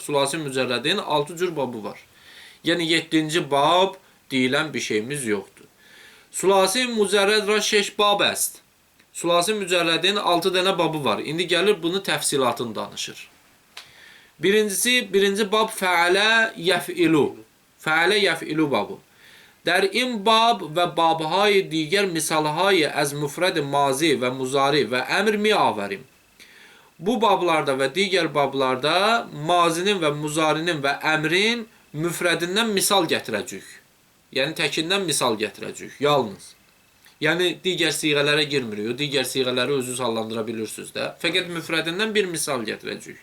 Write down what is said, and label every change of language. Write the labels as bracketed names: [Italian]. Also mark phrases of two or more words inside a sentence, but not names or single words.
[Azerbaijani] Sulasi mücərrədin 6 cür babı var. Yəni 7-ci bab deyilən bir şeyimiz yoxdur. [Persian] ثلاثی مجرد را ۶ باب است. [Azerbaijani] Sulasi mücərrədin 6 dənə babı var. İndi gəlir bunu təfsilatını danışır. Birinci bab [Arabic] فعل یفعل. فعل یفعل [Azerbaijani] babı. [Persian] در این باب و بابهای دیگر مثالهای از مفرد ماضی و مضارع و امر می‌آوریم. [Azerbaijani] Bu bablarda və digər bablarda mazinin və muzarinin və əmrin müfrədindən misal gətirəcəyik. Yəni təkindən misal gətirəcəyik yalnız. Yəni digər siğələrə girmirik. O digər siğələri özünüz hallandıra bilirsiniz də. Fəqət müfrədindən bir misal gətirəcəyik.